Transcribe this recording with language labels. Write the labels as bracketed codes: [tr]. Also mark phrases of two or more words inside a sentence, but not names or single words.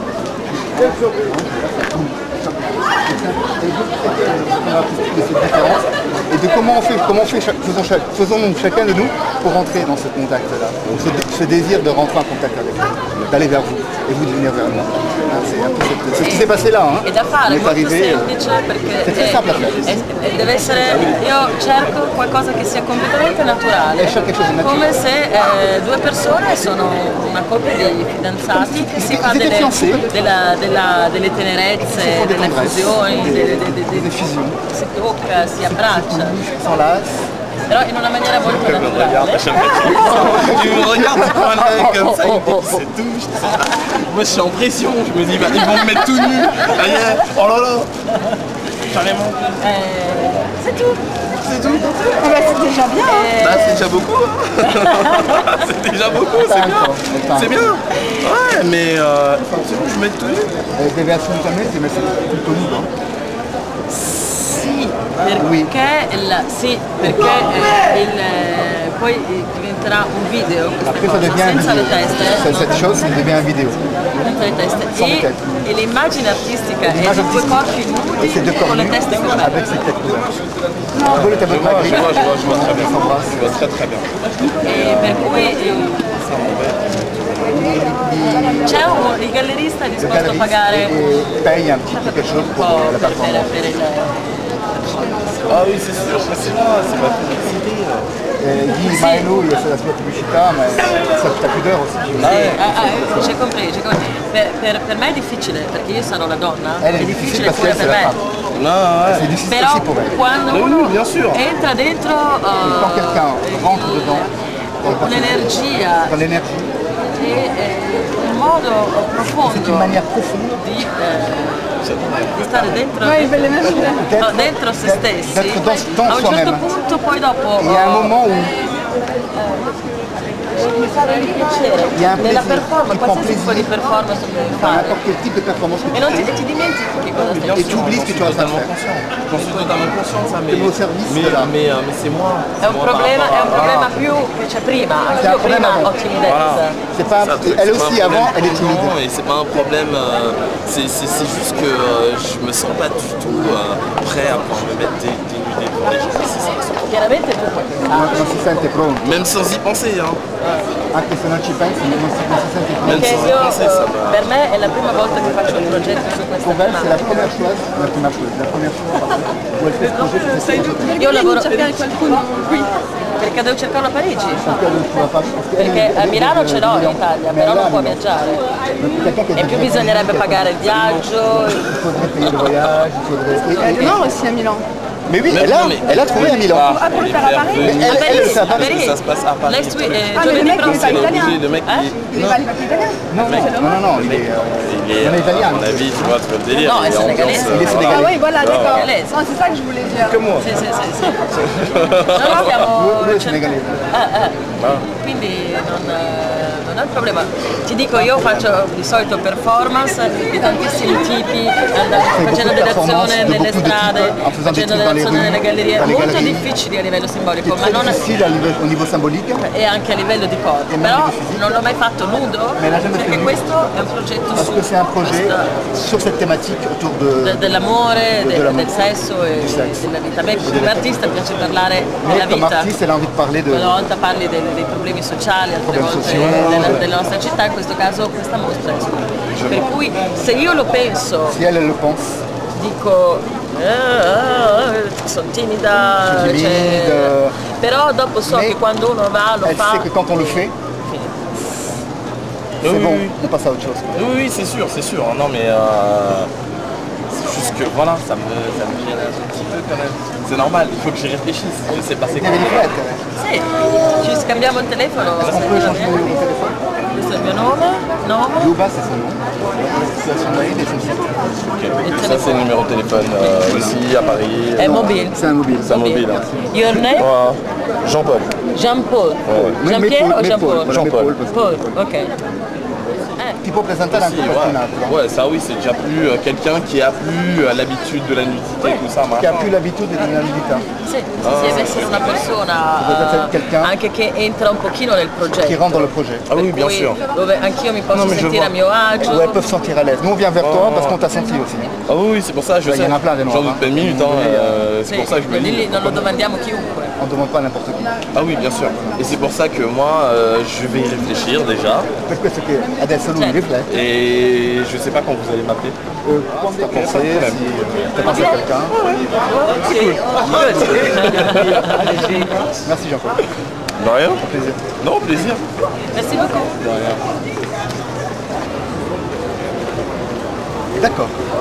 [fr] De cette différence et de comment on fait faisons-nous chacun de nous pour rentrer dans ce contact-là, ce désir de rentrer en contact avec vous, d'aller vers vous et vous de venir vers moi. C'est ce qui s'est passé là. [it] È da fare, [fr] On est [it] molto [fr] arrivé, [it] semplice perché [fr] c'est très simple à faire. [it] deve essere, io cerco qualcosa che sia completamente naturale, come se due persone sono una coppia di fidanzati che si fa delle tenerezze, delle fusioni, si tocca, si abbraccia. Però in una maniera molto naturale. [fr] Tu me regardes comme un œil comme ça, c'est tout. Moi je suis en pression, je me dis bah, ils vont me mettre tout nu. Ça y est, oh là là. Carrément. C'est tout. C'est tout. Ah bah, c'est déjà bien. Bah c'est déjà beaucoup. Hein. C'est déjà beaucoup, c'est bien. C'est bien. Ouais, mais c'est bon, je mets tout nu. [it] Deve assolutamente mettere tutto nudo. Sì, poi diventerà un video, [fr] Après ça devient un [it] senza le [fr] vidéo. [it] teste, [fr] Cette chose devient un vidéo. [it] senza le teste. E l'immagine artistica è di due corpi nudi [fr] C'est deux corps [it] con le [fr] nus [it] teste coperte. [fr] avec ses têtes couvertes. Vous le tableau de Magritte, Je vois très bien. s'embrasse. Je vois très très bien. [it] E per cui c'è il gallerista è [fr] Le [it] disposto a [fr] galeriste [it] pagare [fr] paye un petit quelque chose [it] un [fr] pour [it] po' [fr] la performance. [it] per il... [fr] Ah oui, c'est sûr, c'est là, c'est ma publicité. [it] Guy Maello, [fr] c'est la [it] sua pubblicità, ma sa tutta pudore aussi. [fr] J'ai compris, j'ai compris. [it] Per me è difficile, perché io sarò la donna, [fr] Elle [it] è [fr] est [it] difficile [fr] difficile parce [it] pure [fr] qu'elle [it] per [fr] c'est la [it] me. [fr] femme. Non, ouais. C'est difficile [it] Però [fr] aussi pour elle. [it] quando [fr] Oui, [it] uno [fr] bien sûr. [it] entra dentro [fr] Quand quelqu'un rentre dedans, [it] un'energia [fr] dans l'énergie, [it] e un modo [fr] c'est [it] profondo [fr] une manière profonde [it] di stare dentro, l'energia. no, dentro se stessi, [fr] d'être dans [it] a un certo [fr] soi-même. [it] punto poi dopo [fr] Il y a un moment où [it] mi fa del piacere [fr] il y a un [it] nella [fr] plaisir, [it] performance, [fr] tu prends [it] qualsiasi tipo di [fr] plaisir [it] performance che devi [fr] à [it] fare [fr] n'importe quel type de performance que [it] e [fr] tu [it] non [fr] fais, [it] ti dimentichi che cosa stai [fr] et tu oublies ce que tu as à totalement faire. conscient. J'en suis totalement conscient de ça, mais, Au service de là. mais c'est moi. [it] È un problema più che c'è prima, anch'io prima ho timidezza. [fr] C'est pas, elle aussi avant, elle est timide. Et c'est pas un problème, c'est juste que je me sens pas du tout prêt à pouvoir me mettre dénudé pour les gens. [it] Chiaramente tu puoi pensare. Non si sente pronto, [fr] Même sans y penser, hein. [it] anche se non ci pensi, non si sente pronto. Perché Penso- io, penso che sarà- per me è la prima volta che faccio un progetto su questa [fr] Pour elle, c'est la [it] tematica. [fr] première chose, où elle fait ce projet, c'est ce projet. [it] Io lavoro cercare qualcuno qui. perché devo cercarlo a Parigi, [fr] Perché elle ne pourra pas- parce qu'elle [it] perché [fr] est- [it] a [fr] elle est [it] Milano [fr] de ce [it] l'ho in [fr] Milan. [it] Italia, [fr] Mais [it] però [fr] là, [it] non può [fr] non. [it] viaggiare. [fr] Quelqu'un qui a [it] E più bisognerebbe pagare il viaggio. [fr] Il faudrait payer le voyage, il faudrait... Il y a demain aussi à Milan. Mais oui, Mais elle non, mais a trouvé à Milan. Ah, pour le faire à Paris. Mais elle, elle, ça va. [it] Parigi. [fr] Ça se passe à Paris. [en] Next week, [fr] Ah, mais le [it] giovedì [fr] mec, il est pas [it] prossimo. [fr] italien. Le mec Hein? Il est pas italien. Non, il est il est italien. à mon avis, tu vois, tu vois le délire. Non, il est c'est sénégalais. ambiance, Il est sénégalais. Ah oui, voilà, d'accord. Sénégalaise. Non, c'est ça que je voulais dire. Comme moi. [it] Sì. No, stiamo Lui è senegalese. quindi non è un problema. Ti dico, io faccio di solito performance di tantissimi tipi, facendo delle azioni nelle strade, facendo delle azioni nelle gallerie, molto difficili a livello simbolico, ma [fr] Très [it] non [fr] difficile au niveau symbolique. [it] e anche a livello di corpo. Però non l'ho mai fatto nudo, perché questo è un progetto [fr] Parce [it] su [fr] que c'est un projet sur cette thématique autour de... [it] dell'amore, dell'amore. del sesso e della vita. A me come artista piace parlare della [fr] Mais comme [it] vita. [fr] artiste, elle a envie de parler de... [it] Una volta parli dei problemi sociali, altre Problemi volte sociali. della nostra città, in questo caso questa mostra è su. Per cui se io lo penso, [fr] Si elle le pense, [it] dico sono timida, [fr] Timide. [it] cioè, però dopo so [fr] Mais [it] che quando uno va lo [fr] elle [it] fa. [fr] sait que quand on le fait, c'est Oui, bon, oui. on passe à autre chose. Oui, c'est sûr, c'est sûr. Non, mais c'est juste que voilà, ça me gêne un petit peu quand même. C'est normal, il faut que j'y réfléchisse. C'est passé Il y avait des fêtes. [it] Sì, ci scambiamo il telefono. [fr] On peut changer le numéro de téléphone. [it] Questo è il mio nome. [fr] Yuba, c'est son nom. C'est son mail et son site. Ok. Ça, c'est le numéro de téléphone aussi à Paris. È mobile. C'est un mobile. C'est un mobile. Hein. [en] Your name? [fr] Voilà. Jean-Paul. Jean-Paul. Mais Jean-Pierre Paul, [it] o [fr] mais Jean-Paul? Paul, Jean-Paul. mais Paul, parce que- Paul, ok. [it] Tipo presentare anche [fr] Si, [it] qualcun altro. [fr] ouais, ça oui, c'est déjà plus quelqu'un qui a plus l'habitude de la nudité, tout ça. [it] Che ha [fr] machin. [it] più l'abitudine della nudità, Sì, deve essere una persona [fr] quelqu'un [it] anche che entra un pochino nel [fr] qui [it] progetto. [fr] rentre dans le projet. Ah oui, [it] Per [fr] bien [it] cui [fr] sûr. [it] Dove anch'io mi posso [fr] Non, mais je [it] sentire [fr] vois. [it] a mio agio. [fr] Où elles peuvent se sentir à l'aise. Nous, on vient vers toi parce qu'on t'a senti aussi. Ah oui, c'est pour ça, je Il y sais. en a plein des noirs, J'en doute hein. pas une minute, hein, c'est [it] Sì, [fr] pour ça que je me dis. [it] lì non lo domandiamo chiunque. [fr] On ne demande pas à n'importe qui. Ah oui, bien sûr. Et c'est pour ça que moi, je vais y réfléchir déjà. [it] Questo che adesso lui riflette. [fr] Et je sais pas quand vous allez m'appeler. Quand t'as pensé, si t'as pensé à quelqu'un. Merci Jean-Paul. De rien. Plaisir. Non, plaisir. Merci beaucoup. De rien. D'accord.